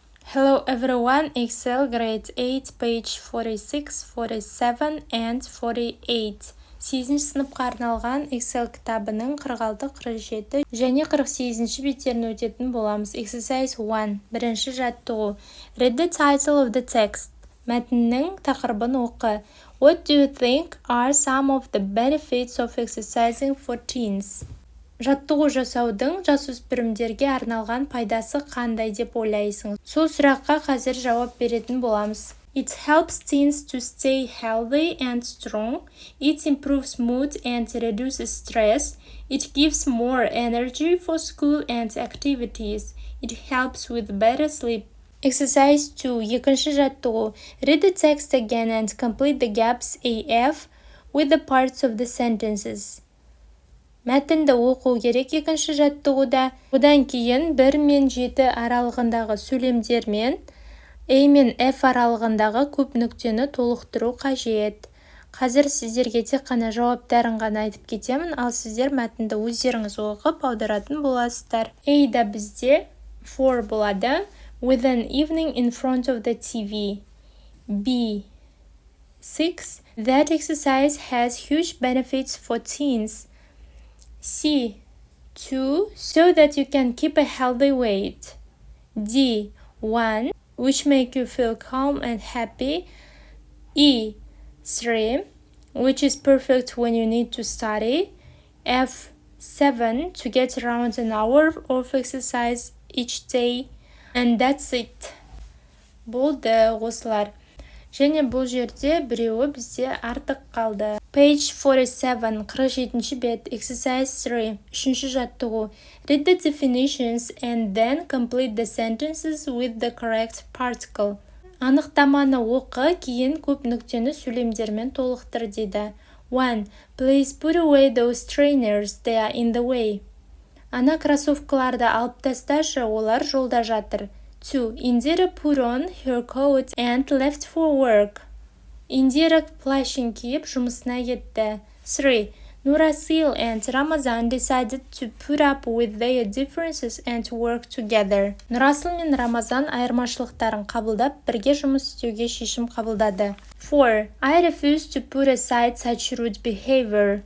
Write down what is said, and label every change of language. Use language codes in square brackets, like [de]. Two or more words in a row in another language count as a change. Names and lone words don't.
[en] Hello everyone, Excel grade 8, page 46, 47 and 48. [kk] 8-ші сыныпқа арналған Excel кітабының 46-47 және 48-ші беттерін өтетін боламыз. [en] Exercise 1. [kk] Бірінші жаттығу. [en] Read the title of the text. [kk] Мәтіннің тақырыбын оқы. [en] What do you think are some of the benefits of exercising for teens? [kk] Жаттығу жасаудың жасөспірімдерге арналған пайдасы қандай деп ойлайсың? Сол сұраққа қазір жауап беретін боламыз. [en] It helps teens to stay healthy and strong. It improves mood and reduces stress. It gives more energy for school and activities. It helps with better sleep. Exercise 2. [kk] Екінші жаттығу. [en] Read the text again and complete the gaps AF with the parts of the sentences. [kk] Мәтінді оқу керек екінші жаттығуда. Одан кейін 1 мен 7 аралығындағы сөйлемдермен A мен F аралығындағы көп нүктені толықтыру қажет. Қазір сіздерге тек қана жауаптарын ғана айтып кетемін, ал сіздер мәтінді өздеріңіз оқып аударатын боласыздар. A да бізде for болады. [en] With an evening in front of the TV. B. 6. That exercise has huge benefits for teens. C. 2. So that you can keep a healthy weight. D. 1. Which make you feel calm and happy. E. 3. Which is perfect when you need to study. F. 7. To get around an hour of exercise each day. And that's it. [kk] Болды осылар. Және бұл жерде біреуі бізде артық қалды. [en] Page 47, [kk] 47-ші бет, [en] exercise 3, [kk] үшінші жаттығу. [en] Read the definitions and then complete the sentences with the correct particle. [kk] Анықтаманы оқы, кейін көп нүктені сөйлемдермен толықтыр дейді. 1. [en] Please put away those trainers, they are in the way. [kk] Ана кроссовкаларды алып тасташы, олар жолда жатыр. 2. [en] Indira put on her coat and left for work. [kk] Indira плащын киіп жұмысына кетті. 3. [en] Nurasil and Ramazan decided to put up with their differences and work together. [kk] Nurasil мен Рамазан айырмашылықтарын қабылдап, бірге жұмыс істеуге шешім қабылдады. 4. [en] I refuse to put aside such rude behavior.